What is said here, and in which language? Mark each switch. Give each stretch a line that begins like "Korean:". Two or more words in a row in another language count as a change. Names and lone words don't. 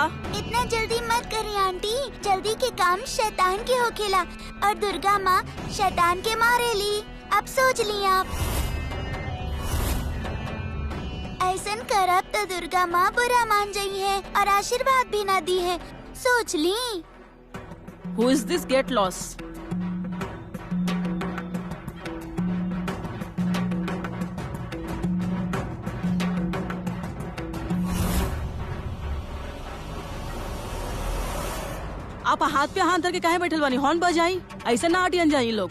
Bhojpuri: इतना जल्दी मत करिए आंटी, जल्दी के काम शैतान के होखेला और दुर्गा माँ शैतान के मारेली। अब सोच ली आप, ऐसन करब तो दुर्गा माँ बुरा मान जाई है और आशीर्वाद भी ना दी है। सोच ली।
English: Who is this get lost?
Bhojpuri: आप हाथ पे हाथ धर के काहे बैठल बानी? हॉर्न बजाई, ऐसे ना हटियन जाई लोग।